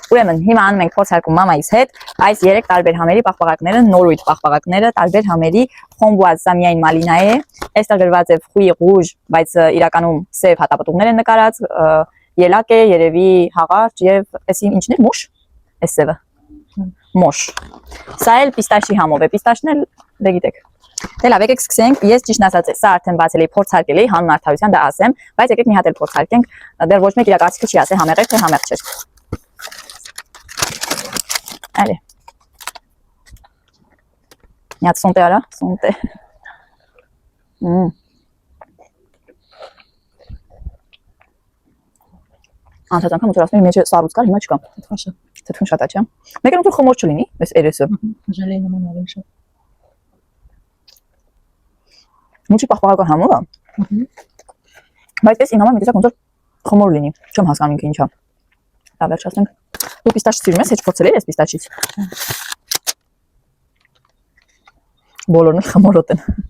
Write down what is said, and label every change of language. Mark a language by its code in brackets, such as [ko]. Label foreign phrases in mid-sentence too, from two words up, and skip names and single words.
[hy] Ուրեմն հիմա անում ենք փորձարկում մամայիս հետ այս 3 տարբեր համերի պաղպաղակները, նորույթ պաղպաղակները, տարբեր համերի Framboise, սա միայն մալինա է, այստեղ գրված է [fr] fruit rouge, [hy] բայց իրականում սև հատապտուղներ են նկարած, ելակ է, երևի հաղարջ եւ էսի ինչն է, մուշ, էս սևը։ Մոշ։ Սա էլ պիստաշի համով է, պիստաշն էլ դե գիտեք։ Դե լավ, եկեք սկսենք, ես ճիշտն ասած սա արդեն բացել էի, փորձարկել էի, հանուն արդարության դա ասեմ, բայց եկեք մի հատ էլ փորձարկենք, դեռ ոչ մեկ իր կարծիքը չի ասել համեղ է թե համեղ չէ։ Allez. [fr] Il y a de santé là, santé. [hy] Անցած անգամ ուտարածների մեջ սառույց կար, հիմա չկա։ Թաշը։ Թթուն շատ է, չէ՞։ Մեկը ուտոր խմոր չլինի, այս երեսը։ Ժելեի նման ավելի շատ։ Ինչի պաղպաղական համով է։ Բայց ես իմ համար մի տեսակ ոնց որ խմոր լինի, չեմ հասկանում ինքը ինչա։ Լավ, վերջացնենք։ Դու պիստաշ սիրում ես, հեչ փորձել ես պիստաշից։ Բոլորն էլ խմորոտ են։